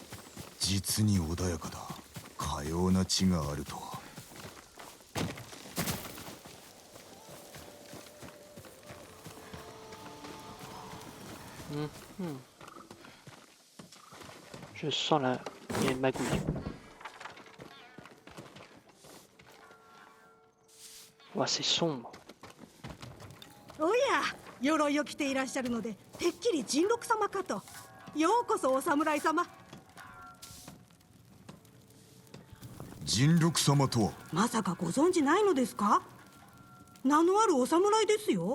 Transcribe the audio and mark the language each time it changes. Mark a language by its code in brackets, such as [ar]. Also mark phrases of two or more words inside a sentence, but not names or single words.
[fr] Je sens la... Il y a une magouille. Ouais, c'est sombre. [ja] おや、鎧を着ていらっしゃるので、てっきり神六様かと。ようこそお侍様。神六様とはまさかご存知ないのですか？名のあるお侍ですよ。